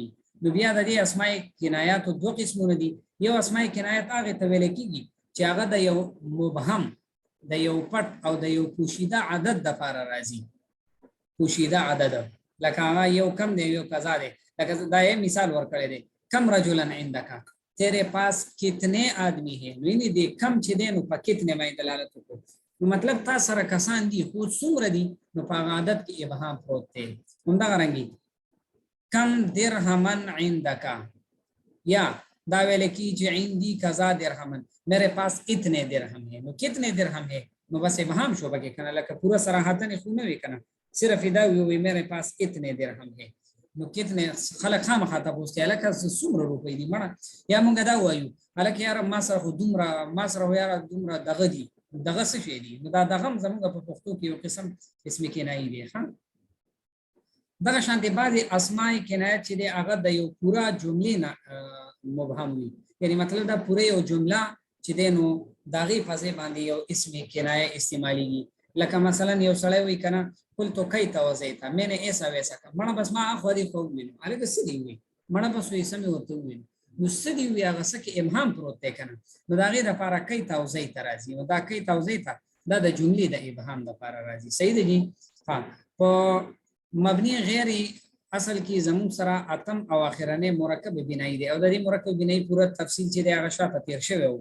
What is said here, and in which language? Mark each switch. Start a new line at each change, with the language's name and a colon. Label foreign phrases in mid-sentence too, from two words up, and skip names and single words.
Pashto: نو بیا د دې اسماء کنایاتو دوه قسمونه دي. یو اسماء کنایات هغې ته ویل کېږي چې هغه د یو مبهم، د یو پټ او د یو پوشیده عدد دپاره راځي. پوشیده عدد لکه هغه یو کم دی یو قضا دی. لکه دا یې مثال ورکړی دی،
Arabic: کم رجلن عندک،
Urdu: تیرے پاس کتنے آدمی ہے.
Pashto: نو یعنې د کم چې دی نو په کتنے باندې دلالت وکړو. نو مطلب تا سره کسان دي خو څومره دي نو په هغه عدد کې ابهام پروت دی. همدغه رنګې
Arabic: کم درهمن عندک،
Pashto: یا دا ویل کی چې
Arabic: عندي کذا درهمن،
Urdu: میرے پاس اتنے درهم ہے.
Pashto: نو
Urdu: کتنے درهم ہے
Pashto: نو بس ابهام شو بګه کنه، لکه پورا صراحتن خو نه وی کنه، صرف دا وی
Urdu: میرے پاس اتنے درهم ہے.
Pashto: نو کتنے خلک خامخا تاسو ته لکه څومره روپۍ دي مړه. یا مونږ دا وایو هلکه یاره ما سره خو دومره، ما سره یاره دومره دغه دي، دغه څه شی دي. نو دا دغه هم زموږ په پښتو کې یو قسم اسم کنایي دی. ښه دغه شانتې بعضې اسماء کنایت چې دی هغه د یو پوره جملې نه مبهم وي. یعنې مطلب دا پوره یو جمله چې دی نو د هغې په ځای باندې یو اسم کنایه استعمالیږي. لکه مثلا یو سړی وایي که نه
Arabic: قلتو کیف وضعت،
Urdu: میں نے ایسا ویسا کړه.
Pashto: مړه بس ما خو دې خو وویلو، هلکه څه دې وویل؟ مړه بس وایي څه مې ورته وویل. نو څه دې ووایي هغه څه کې ابهام پروت دی که نه. نو د هغې دپاره کیف او ضیت راځي. نو دا کیف او ضیت دا د جملې د ابهام لپاره راځي. صحیح دی جی؟ ها په مبني غیر اصل کې زموږ سره اتم او اخرنه مرکب بنایی دی او د دې مرکب بنایی پوره تفصیل چې د هغه شاته تیر شوی وو.